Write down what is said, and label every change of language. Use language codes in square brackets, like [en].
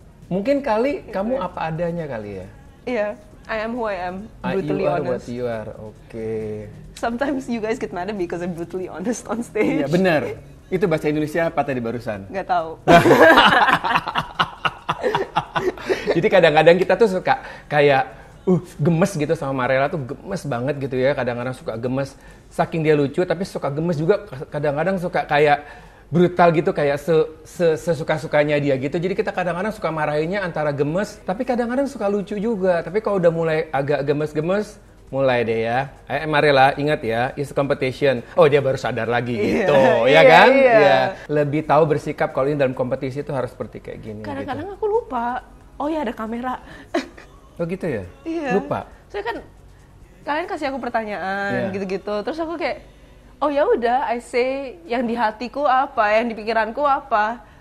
[id] Mungkin kali kamu apa adanya kali ya. [en] Iya, I am who I am. Brutally you are honest. what you are. Oke. Sometimes you guys get mad at me because I'm brutally honest on stage. [id] Iya benar. Itu bahasa Indonesia apa tadi barusan? Nggak tahu. Jadi kadang-kadang kita tuh suka kayak gemes gitu sama Marella tuh gemes banget gitu ya. Kadang-kadang suka gemes saking dia lucu, tapi suka gemes juga kadang-kadang suka kayak brutal gitu, kayak sesuka-sukanya dia gitu. Jadi kita kadang-kadang suka marahinnya antara gemes, tapi kadang-kadang suka lucu juga. Tapi kalau udah mulai agak gemes-gemes, mulai deh ya. Marella, ingat ya, [en] it's competition. [id] Oh, dia baru sadar lagi gitu, ya kan? Iya. Lebih tahu bersikap kalau ini dalam kompetisi itu harus seperti kayak gini. Kadang-kadang gitu. aku lupa. Oh ya ada kamera. Oh gitu ya? Iya. Lupa? Soalnya kan kalian kasih aku pertanyaan gitu-gitu. Terus aku kayak, oh ya udah, [en] I say [id] yang di hatiku apa, yang di pikiranku apa.